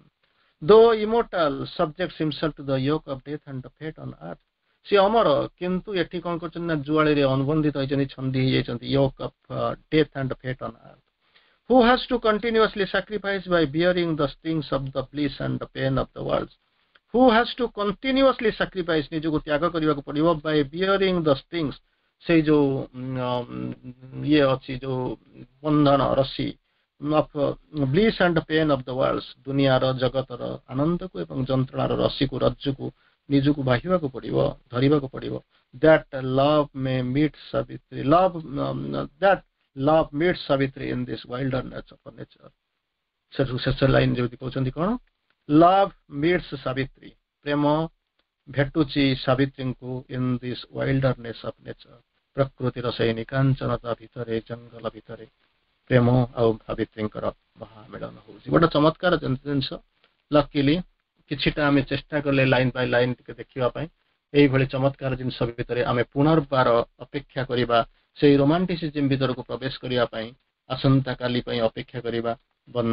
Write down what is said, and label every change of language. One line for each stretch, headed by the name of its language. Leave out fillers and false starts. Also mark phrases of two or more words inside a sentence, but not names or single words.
English: Though immortal subjects himself to the yoke of death and the fate on earth.
Odia: ସେ ଅମର କିନ୍ତୁ ଏଠି କଣ କରୁଛନ୍ତି ନା ଜୁଆଳିରେ ଅନୁବନ୍ଧିତ ହେଇଛନ୍ତି ଛନ୍ଦି ହେଇଯାଇଛନ୍ତି
English: yoke of death and fate on earth. Who has to continuously sacrifice by bearing the stings of the bliss and the pain of the world. Who has to continuously sacrifice
Odia: ନିଜକୁ ତ୍ୟାଗ କରିବାକୁ ପଡିବ
English: by bearing the stings
Odia: ସେଇ ଯୋଉ ଇଏ ଅଛି ଯୋଉ ବନ୍ଧନ ରସି
English: of bliss and pain of the world.
Odia: ଦୁନିଆର ଜଗତର ଆନନ୍ଦକୁ ଏବଂ ଯନ୍ତ୍ରଣାର ରସିକୁ ରଜ୍ଜୁକୁ ନିଜକୁ ବାହିବାକୁ ପଡିବ ଧରିବାକୁ ପଡିବ.
English: That love may meet Savitri. That love meets Savitri in this wilderness of nature.
Odia: ଶେଷ ଲାଇନ୍ ଯେମିତି କହୁଛନ୍ତି କଣ
English: Love meets Savitri.
Odia: ପ୍ରେମ ଭେଟୁଛି ସାବିତ୍ରୀଙ୍କୁ
English: in this wilderness of nature.
Odia: ପ୍ରକୃତିର ସେଇ ନିକାଞ୍ଚନତା ଭିତରେ ଜଙ୍ଗଲ ଭିତରେ ପ୍ରେମ ଆଉ ସାବିତ୍ରୀଙ୍କର ମହାମିଳନ ହଉଛି. ଗୋଟେ ଚମତ୍କାର ଜିନିଷ. ଲକିଲି କିଛିଟା ଆମେ ଚେଷ୍ଟା କଲେ
English: line by line
Odia: ଟିକେ ଦେଖିବା ପାଇଁ. এইଭଳି ଚମତ୍କାର ଜିନିଷ ଭିତରେ ଆମେ ପୁନର୍ବାର ଅପେକ୍ଷା କରିବା ସେଇ ରୋମାଣ୍ଟିସିଜମ୍ ଭିତରକୁ ପ୍ରବେଶ କରିବା ପାଇଁ ଆସନ୍ତା କାଲି ପାଇଁ ଅପେକ୍ଷା କରିବା.